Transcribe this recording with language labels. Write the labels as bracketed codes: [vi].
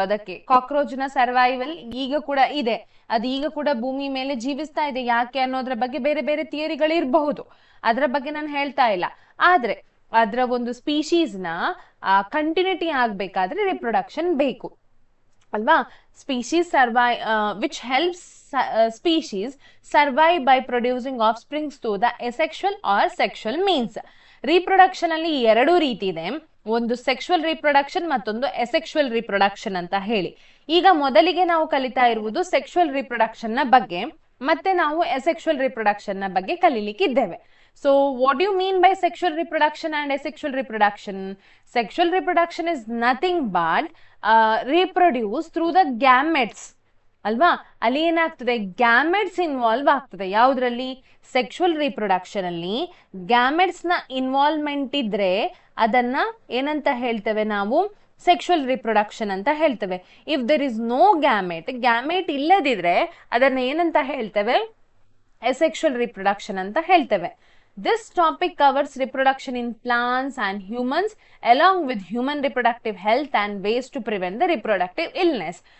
[kn] ಅದಕ್ಕೆ ಕಾಕ್ರೋಚ್ ನ ಸರ್ವೈವಲ್ ಈಗ ಕೂಡ ಇದೆ, ಅದು ಈಗ ಕೂಡ ಭೂಮಿ ಮೇಲೆ ಜೀವಿಸ್ತಾ ಇದೆ. ಯಾಕೆ ಅನ್ನೋದ್ರ ಬಗ್ಗೆ ಬೇರೆ ಬೇರೆ ಥಿಯರಿಗಳು ಇರಬಹುದು, ಅದರ ಬಗ್ಗೆ ನಾನು ಹೇಳ್ತಾ ಇಲ್ಲ. ಆದ್ರೆ ಅದರ ಒಂದು ಸ್ಪೀಶೀಸ್ ನ ಕಂಟಿನ್ಯೂಟಿ ಆಗ್ಬೇಕಾದ್ರೆ ರಿಪ್ರೊಡಕ್ಷನ್ ಬೇಕು ಅಲ್ವಾ. [en] Species survive which helps species survive by producing offsprings through the asexual or sexual means. [kn] Reproduction ಅಲ್ಲಿ ಎರಡು ರೀತಿ ಇದೆ, ಒಂದು ಸೆಕ್ಷುವಲ್ ರೀಪ್ರೊಡಕ್ಷನ್, ಮತ್ತೊಂದು ಎಸೆಕ್ಷುವಲ್ ರೀಪ್ರೊಡಕ್ಷನ್ ಅಂತ ಹೇಳಿ. ಈಗ ಮೊದಲಿಗೆ ನಾವು ಕಲಿತಾ ಇರುವುದು ಸೆಕ್ಷುವಲ್ ರೀಪ್ರೊಡಕ್ಷನ್ ನ ಬಗ್ಗೆ, ಮತ್ತೆ ನಾವು ಎಸೆಕ್ಷುವಲ್ ರೀಪ್ರೊಡಕ್ಷನ್ ನ ಬಗ್ಗೆ ಕಲಿಲಿಕ್ಕಿದ್ದೇವೆ. [en] So what do you mean by sexual reproduction and asexual reproduction? Sexual reproduction is nothing but reproduce through the gametes ಅಲ್ವಾ. [kn] ಅಲ್ಲಿ ಏನಾಗ್ತದೆ, ಗ್ಯಾಮೆಟ್ಸ್ ಇನ್ವಾಲ್ವ್ ಆಗ್ತದೆ. ಯಾವುದ್ರಲ್ಲಿ? ಸೆಕ್ಷುವಲ್ ರೀಪ್ರೊಡಕ್ಷನ್ ಅಲ್ಲಿ ಗ್ಯಾಮೆಟ್ಸ್ ನ ಇನ್ವಾಲ್ವ್ಮೆಂಟ್ ಇದ್ರೆ ಅದನ್ನ ಏನಂತ ಹೇಳ್ತೇವೆ ನಾವು? ಸೆಕ್ಷುವಲ್ ರೀಪ್ರೊಡಕ್ಷನ್ ಅಂತ ಹೇಳ್ತೇವೆ. [en] if there is no gamete [kn] ಇಲ್ಲದಿದ್ರೆ ಅದನ್ನ ಏನಂತ ಹೇಳ್ತೇವೆ? asexual reproduction ಅಂತ ಹೇಳ್ತೇವೆ. [en] This topic covers reproduction in plants and humans along with human reproductive health and ways to prevent the reproductive illness.